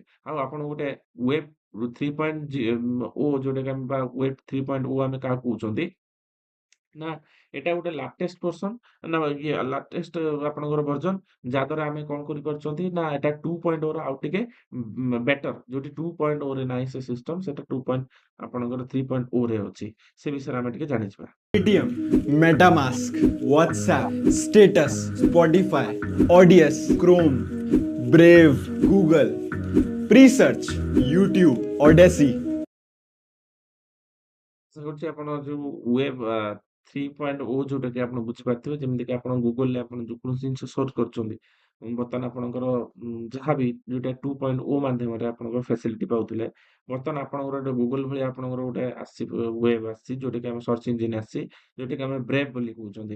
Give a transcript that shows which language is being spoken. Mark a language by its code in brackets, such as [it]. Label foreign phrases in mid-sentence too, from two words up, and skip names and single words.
[or] ଆଉ ଆପଣ ଗୋଟେ ୱେବ୍ 3.0 ଯୋଉଟାକି ଆମେ ବା ୱେବ୍ 3.0 ଆମେ କାହାକୁ କହୁଛନ୍ତି ନା ଏଟା ଗୋଟେ [en] latest person [or] ନା ଲାଟେଷ୍ଟ ଆପଣଙ୍କର ଭର୍ଜନ ଯାହା ଦ୍ୱାରା ଆମେ କଣ କରିପାରୁଛନ୍ତି ନା ଏଟା 2.0 ର ଆଉ ଟିକେ ବେଟର ଯୋଉଠି 2.0 ରେ ନାହିଁ ସେ ସିଷ୍ଟମ ସେଟା 2. ଆପଣଙ୍କର 3.0 ରେ ଅଛି। ସେ ବିଷୟରେ ଆମେ ଟିକେ ଜାଣିଯିବା। पेटीएम, मेटामास्क, व्हाट्सएप, स्टेटस, स्पॉटिफाई, ऑडियस, क्रोम, ब्रेव, गूगल, प्री सर्च, यूट्यूब, ऑडेसी। ସେ ହଉଛି ଆପଣ ଯୋଉ ୱେବ୍ 3.0 ଯୋଉଟାକି ଆପଣ ବୁଝିପାରୁଥିବେ। ଯେମିତିକି ଆପଣ ଗୁଗଲରେ ଆପଣ ଯେକୌଣସି ଜିନିଷ ସର୍ଚ୍ଚ କରୁଛନ୍ତି, ବର୍ତ୍ତମାନ ଆପଣଙ୍କର ଯାହାବି ଯୋଉଟା 2.0 ମାଧ୍ୟମରେ ଆପଣଙ୍କର ଫ୍ୟାସିଲିଟି ପାଉଥିଲେ, ବର୍ତ୍ତମାନ ଆପଣଙ୍କର ଗୋଟେ ଗୁଗଲ ଭଳିଆ ଆପଣଙ୍କର ଗୋଟେ ଆସିଛି ୱେବ୍ ଆସିଛି, ଯୋଉଟାକି ଆମ [en] search engine [or] ଆସିଛି, ଯୋଉଟାକି ଆମେ ବ୍ରେଭ୍ ବୋଲି କହୁଛନ୍ତି।